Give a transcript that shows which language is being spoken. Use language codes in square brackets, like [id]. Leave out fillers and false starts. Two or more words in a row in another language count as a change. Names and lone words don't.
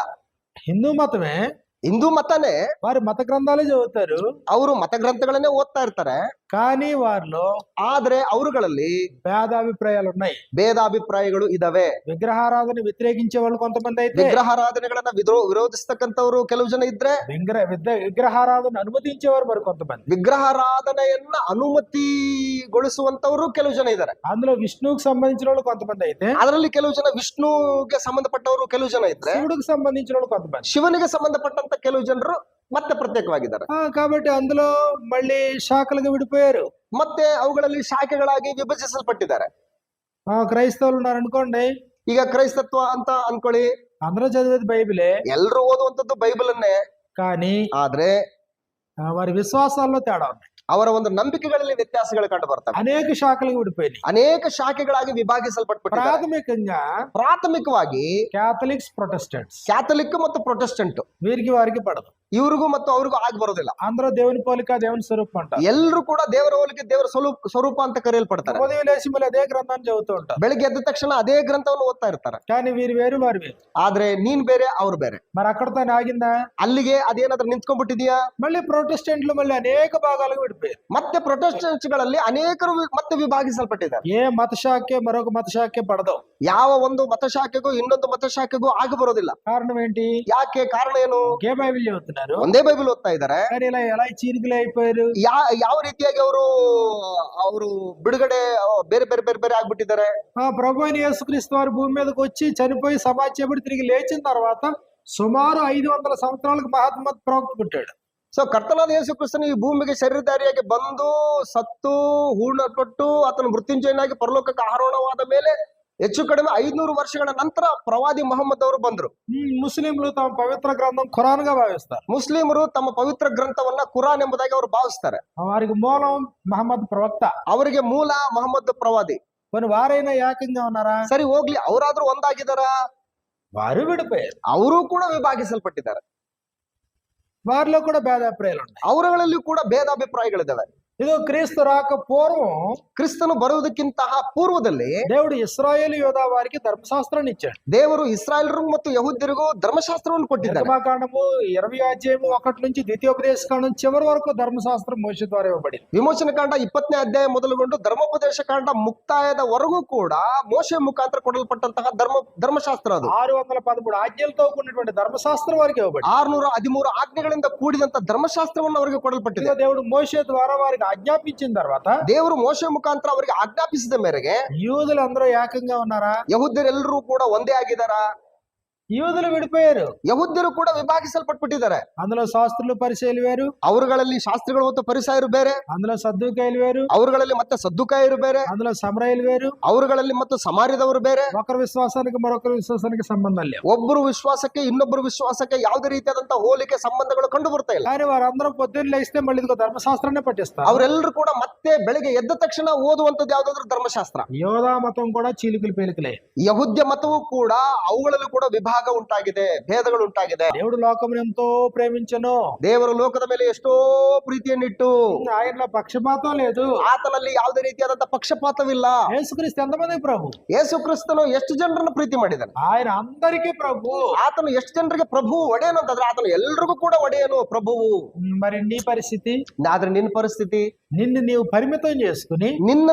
[te] హిందూ మతమే, [kn] ಹಿಂದೂ ಮತನೇ, [te] వారి మత గ్రంథాలే చదువుతారు, [kn] ಅವರು ಮತ ಗ್ರಂಥಗಳನ್ನೇ ಓದ್ತಾ ಇರ್ತಾರೆ. [te] కానీ వారిలో [kn] ಆದ್ರೆ ಅವರುಗಳಲ್ಲಿ [te] భేదాభిప్రాయాలు ఉన్నాయి. [kn] ಭೇದಾಭಿಪ್ರಾಯಗಳು ಇದಾವೆ. [te] విగ్రహారాధన వ్యతిరేకించే వాళ్ళు కొంతమంది అయితే, [kn] ವಿಗ್ರಹಾರಾಧನೆಗಳನ್ನ ವಿರೋಧಿಸ್ತಕ್ಕಂಥವ್ರು ಕೆಲವು ಜನ ಇದ್ರೆ, [te] విగ్రహారాధన అనుమతించేవారు మరి కొంతమంది, [kn] ವಿಗ್ರಹಾರಾಧನೆಯನ್ನ ಅನುಮತಿಗೊಳಿಸುವಂತವರು ಕೆಲವು ಜನ ಇದ್ದಾರೆ. [te] అందులో విష్ణువుకి సంబంధించిన వాళ్ళు కొంతమంది అయితే, [kn] ಅದರಲ್ಲಿ ಕೆಲವು ಜನ ವಿಷ್ಣುಗೆ ಸಂಬಂಧಪಟ್ಟವರು ಕೆಲವು ಜನ ಇದ್ರೆ, [te] శివుడికి సంబంధించిన వాళ్ళు కొంతమంది, [kn] ಶಿವನಿಗೆ ಸಂಬಂಧಪಟ್ಟಂತ ಕೆಲವು ಜನರು ಮತ್ತೆ ಪ್ರತ್ಯೇಕವಾಗಿದ್ದಾರೆ. [te] కాబట్టి అందులో మళ్ళీ శాఖలుగా విడిపోయారు. [kn] ಮತ್ತೆ ಅವುಗಳಲ್ಲಿ ಶಾಖೆಗಳಾಗಿ ವಿಭಜಿಸಲ್ಪಟ್ಟಿದ್ದಾರೆ. [te] క్రైస్తవులు ఉన్నారు అనుకోండి, [kn] ಈಗ ಕ್ರೈಸ್ತತ್ವ ಅಂತ ಅನ್ಕೊಳ್ಳಿ, [te] అందరూ చదివేది బైబిలే, [kn] ಎಲ್ರು ಓದುವಂತದ್ದು ಬೈಬಲ್ ಅನ್ನೇ. [te] కానీ [kn] ಆದ್ರೆ [te] వారి విశ్వాసాల్లో తేడా ఉన్నాయి. [kn] ಅವರ ಒಂದು ನಂಬಿಕೆಗಳಲ್ಲಿ ವ್ಯತ್ಯಾಸಗಳು ಕಂಡು ಬರ್ತವೆ. [te] అనేక శాఖలుగా విడిపోయినాయి. [kn] ಅನೇಕ ಶಾಖೆಗಳಾಗಿ ವಿಭಾಗಿಸಲ್ಪಟ್ಬಿಟ್ಟಿದ್ದಾರೆ. ಪ್ರಾಥಮಿಕವಾಗಿ ಕ್ಯಾಥಲಿಕ್ಸ್, ಪ್ರೊಟೆಸ್ಟೆಂಟ್ಸ್, ಕ್ಯಾಥಲಿಕ್ ಮತ್ತು ಪ್ರೊಟೆಸ್ಟೆಂಟ್ [te] వీరికి వారికి పడదు. [kn] ಇವ್ರಿಗೂ ಮತ್ತು ಅವ್ರಿಗೂ ಆಗಿ ಬರೋದಿಲ್ಲ. [te] అందరూ దేవుని పోలిక, దేవుని స్వరూపం అంటారు. [kn] ಎಲ್ಲರೂ ಕೂಡ ದೇವರ ಹೋಲಿಕೆ, ದೇವರ ಸ್ವರೂಪ ಅಂತ ಕರೆಯಲ್ಪಡ್ತಾರೆ. [te] ఉదయం లేచి మళ్ళీ అదే గ్రంథాన్ని చదువుతూ ఉంటారు. [kn] ಬೆಳಿಗ್ಗೆ ಎದ್ದ ತಕ್ಷಣ ಅದೇ ಗ್ರಂಥವನ್ನು ಓದ್ತಾ ಇರ್ತಾರೆ. [te] కానీ వీరు వేరు, వారు వేరు. [kn] ಆದ್ರೆ ನೀನ್ ಬೇರೆ, ಅವ್ರು ಬೇರೆ. [te] మరి అక్కడతో ఆగిందా? [kn] ಅಲ್ಲಿಗೆ ಅದೇನಾದ್ರೂ ನಿಂತ್ಕೊಂಡ್ಬಿಟ್ಟಿದ್ಯಾ? [te] మళ్ళీ ప్రొటెస్టెంట్లు మళ్ళీ అనేక భాగాలుగా విడిపోయారు. [kn] ಮತ್ತೆ ಪ್ರೊಟೆಸ್ಟೆಂಟ್ಸ್ ಗಳಲ್ಲಿ ಅನೇಕರು ಮತ್ತೆ ವಿಭಾಗಿಸಲ್ಪಟ್ಟಿದ್ದಾರೆ. [te] ఏ మత శాఖೆ మరొక మత శాఖೆ పడదు. [kn] ಯಾವ ಒಂದು ಮತಶಾಖೆಗೂ ಇನ್ನೊಂದು ಮತಶಾಖೆಗೂ ಆಗಿ ಬರೋದಿಲ್ಲ. [te] కారణం ఏంటి? [kn] ಯಾಕೆ? ಕಾರಣ ಏನು? [te] ఒకే బైబిల్ చదువుతున్నారు, [kn] ಒಂದೇ ಬೈಬಲ್ ಓದ್ತಾ ಇದ್ದಾರೆ. [te] కానీ ఇలా ఎలా చీరికలే అయిపోయారు? [kn] ಯಾವ ರೀತಿಯಾಗಿ ಅವರು ಬಿಡುಗಡೆ ಬೇರೆ ಬೇರೆ ಬೇರೆ ಬೇರೆ ಆಗ್ಬಿಟ್ಟಿದ್ದಾರೆ. [te] ప్రభు అయిన యేసుక్రీస్తు వారు భూమి మీదకి వచ్చి చనిపోయి సమాధి చేయబడి తిరిగి లేచిన తర్వాత సుమారు 500 సంవత్సరాలకు మహాత్మ ప్రవక్త పుట్టాడు. [kn] ಸೊ ಕರ್ತನಾದ ಯೇಸು ಕ್ರಿಸ್ತನು ಈ ಭೂಮಿಗೆ ಶರೀರಧಾರಿಯಾಗಿ ಬಂದು ಸತ್ತು ಹೂಣಲ್ಪಟ್ಟು ಆತನು ಮೃತ್ಯುಂಜಯನಾಗಿ ಪರಲೋಕಕ್ಕೆ ಆರೋಹಣವಾದ ಮೇಲೆ ಹೆಚ್ಚು ಕಡಿಮೆ 500 ವರ್ಷಗಳ ನಂತರ ಪ್ರವಾದಿ ಮೊಹಮ್ಮದ್ ಅವರು ಬಂದ್ರು. [te] ముస్లింలు తమ పవిత్ర గ్రంథం ఖురాన్ గా భావిస్తారు. [kn] ಮುಸ್ಲಿಮರು ತಮ್ಮ ಪವಿತ್ರ ಗ್ರಂಥವನ್ನ ಕುರಾನ್ ಎಂಬುದಾಗಿ ಅವರು ಭಾವಿಸ್ತಾರೆ. [te] వారికి మూలం మహమ్మద్ ప్రవక్త, [kn] ಅವರಿಗೆ ಮೂಲ ಮೊಹಮ್ಮದ್ ಪ್ರವಾದಿ. [te] కొన్ని వారైనా ఏకంగా ఉన్నారా? [kn] ಸರಿ ಹೋಗ್ಲಿ, ಅವರಾದ್ರೂ ಒಂದಾಗಿದಾರ? [te] వారు విడిపోయారు. [kn] ಅವರು ಕೂಡ ವಿಭಾಗಿಸಲ್ಪಟ್ಟಿದ್ದಾರೆ. [te] వారిలో కూడా భేదాభిప్రాయాలు ఉన్నాయి. [kn] ಅವರುಗಳಲ್ಲಿ ಕೂಡ ಭೇದಾಭಿಪ್ರಾಯಗಳಿದ್ದಾವೆ. [te] ಇದು క్రీస్తు రాక పూర్వం, [kn] ಕ್ರಿಸ್ತನು ಬರುವುದಕ್ಕಿಂತ ಪೂರ್ವದಲ್ಲಿ [te] దేవుడు ఇశ్రాయేలు యోధా వారికి ధర్మశాస్త్రాన్ని ఇచ్చాడు. [kn] ದೇವರು ಇಸ್ರಾಯೇಲರು ಮತ್ತು ಯಹೂದ್ಯರಿಗೂ ಧರ್ಮಶಾಸ್ತ್ರವನ್ನು ಕೊಟ್ಟಿದ್ದಾರೆ. [te] నిర్గమకాండము 20 అధ్యాయము 1 నుంచి ద్వితీయోపదేశ కాండం చివరి వరకు ధర్మశాస్త్రం మోషే ద్వారా ఇవ్వబడింది. [kn] ವಿಮೋಚನ ಕಾಂಡ 20ನೇ ಅಧ್ಯಾಯ ಮೊದಲುಗೊಂಡು ಧರ್ಮೋಪದೇಶ ಕಾಂಡ ಮುಕ್ತಾಯದವರೆಗೂ ಕೂಡ ಮೋಶೆ ಮುಖಾಂತರ ಕೊಡಲ್ಪಟ್ಟಂತಹ ಧರ್ಮಶಾಸ್ತ್ರ ಅದು. [te] 613 ఆజ్ఞలతో కూడినటువంటి ధర్మశాస్త్రం వారికి ఇవ్వబడింది. [kn] 613 ಆಜ್ಞೆಗಳಿಂದ ಕೂಡಿದಂತ ಧರ್ಮಶಾಸ್ತ್ರವನ್ನು ಅವರಿಗೆ ಕೊಡಲ್ಪಟ್ಟಿದೆ. [te] దేవుడు మోషే ద్వారా వారికి ఆజ్ఞాపించిన తర్వాత, [kn] ದೇವರು ಮೋಶೆ ಮುಖಾಂತರ ಅವರಿಗೆ ಆಜ್ಞಾಪಿಸಿದ ಮೇರೆಗೆ [te] యూదులు అందరూ ఏకంగా ఉన్నారా? [kn] ಯಹೂದ್ಯರೆಲ್ಲರೂ ಕೂಡ ಒಂದೇ ಆಗಿದಾರಾ? [te] యూదులు విడిపోయారు. [kn] ಯಹೂದ್ಯರು ಕೂಡ ವಿಭಾಗಿಸಲ್ಪಟ್ಬಿಟ್ಟಿದ್ದಾರೆ. [te] అందులో శాస్త్రులు, పరిసయ్యులు వేరు, [kn] ಅವರುಗಳಲ್ಲಿ ಶಾಸ್ತ್ರಿಗಳು ಮತ್ತು ಪರಿಸಾಯರು ಬೇರೆ, [te] అందులో సద్దూకాయలు వేరు, [kn] ಅವರುಗಳಲ್ಲಿ ಮತ್ತೆ ಸದ್ದುಕಾಯರು ಬೇರೆ, [te] అందులో సమరయులు వేరు, [kn] ಅವರುಗಳಲ್ಲಿ ಮತ್ತು ಸಮಾರ್ಯದವರು ಬೇರೆ. [te] ఒకరి విశ్వాసానికి మరొకరి విశ్వాసానికి సంబంధం లేదు. [kn] ಒಬ್ಬರು ವಿಶ್ವಾಸಕ್ಕೆ ಇನ್ನೊಬ್ಬರು ವಿಶ್ವಾಸಕ್ಕೆ ಯಾವುದೇ ರೀತಿಯಾದಂತಹ ಹೋಲಿಕೆ ಸಂಬಂಧಗಳು ಕಂಡು ಬರ್ತಾ ಇಲ್ಲ. [te] కానీ వారందరూ పొద్దున్న లేస్తే మళ్ళీ ఇదిగో ధర్మశాస్త్రాన్ని పట్టిస్తారు. [kn] ಅವರೆಲ್ಲರೂ ಕೂಡ ಮತ್ತೆ ಬೆಳಿಗ್ಗೆ ಎದ್ದ ತಕ್ಷಣ ಓದುವಂತದ್ದು ಯಾವ್ದಾದ್ರು ಧರ್ಮಶಾಸ್ತ್ರ. [te] యోధా మతం కూడా చీలికలు పేలికలే. [kn] ಯಹೂದ್ಯ ಮತವೂ ಕೂಡ ಅವುಗಳಲ್ಲೂ ಕೂಡ ವಿಭಾಗ ಉಂಟಾಗಿದೆ, ಭೇದಗಳು ಉಂಟಾಗಿದೆ. [te] దేవుడు లోకమును ఎంతో ప్రేమించెను. [kn] ದೇವರು ಲೋಕದ ಮೇಲೆ ಎಷ್ಟೋ ಪ್ರೀತಿಯನ್ನಿಟ್ಟು, [te] ఆయనలో పక్షపాతం లేదు, [kn] ಆತನಲ್ಲಿ ಯಾವುದೇ ರೀತಿಯಾದಂತಹ ಪಕ್ಷಪಾತವಿಲ್ಲ. [te] యేసుక్రీస్తు ఎంతమంది ప్రభు? [kn] ಯೇಸು ಕ್ರಿಸ್ತನು ಎಷ್ಟು ಜನರನ್ನು ಪ್ರೀತಿ ಮಾಡಿದ್ದಾನೆ? [te] ఆయన అందరికీ ప్రభు. [kn] ಆತನು ಎಷ್ಟು ಜನರಿಗೆ ಪ್ರಭು ಒಡೆಯನು ಅಂತಂದ್ರೆ ಆತನು ಎಲ್ರಿಗೂ ಕೂಡ ಒಡೆಯನು, ಪ್ರಭುವು. [te] మరి నీ పరిస్థితి? [kn] ಆದ್ರೆ ನಿನ್ನ ಪರಿಸ್ಥಿತಿ, [te] నిన్ను నీవు పరిమితం చేసుకుని